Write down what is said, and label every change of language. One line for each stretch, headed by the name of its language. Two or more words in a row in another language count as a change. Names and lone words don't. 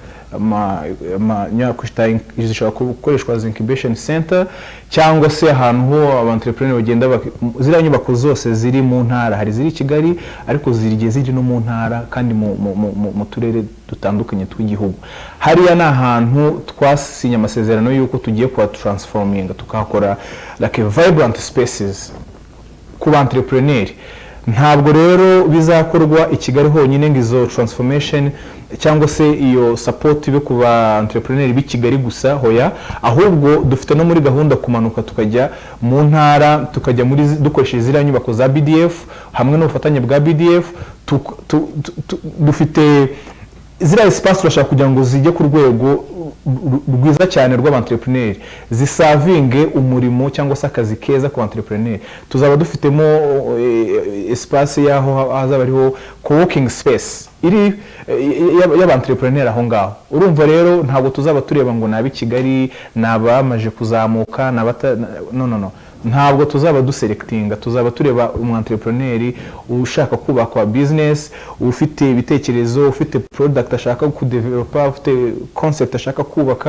Kinyarwanda: Zishobora gukoreshwa as
English: incubation center
Kinyarwanda: cyangwa se ahantu ho abantrepreneur bagenda ziriya nyubako zose ziri mu ntara, hari ziri Kigali ariko ziri no mu ntara kandi mu turere dutandukanye tw'igihugu. Hariya ni ahantu twasinya amasezerano y'uko tugiye kwa transforming, tukakora
English: like vibrant spaces
Kinyarwanda: ku bantrepreneur. Ntabwo rero bizakorwa i Kigali honyine ngo izo transformation cyangwa se iyo support yo kuba entrepreneur b'i Kigali gusa, hoya, ahubwo dufite no muri gahunda kumanuka tukajya mu ntara, tukajya muri dukoresheje ziriya nyubako za BDF hamwe n'ubufatanye bwa BDF. Dufite ziriya espace turashaka kugira ngo zijye ku rwego rwiza cyane rw'abantrepreneur, zisavinge umurimo cyangwa se akazi keza ku entrepreneur. Tuzaba dufitemo espace yaho hazaba ariho
English: co-working space
Kinyarwanda: iri y'abantrepreneur aho ngaho. Urumva rero ntabwo tuzaba tureba ngo nabi Kigali nabamaje kuzamuka no. ntabwo tuzaba duselectinga, tuzaba tureba umu-entrepreneur ushaka kubaka business, ufite ibitekerezo, ufite product ashaka kudevelopa, ufite concept ashaka kubaka.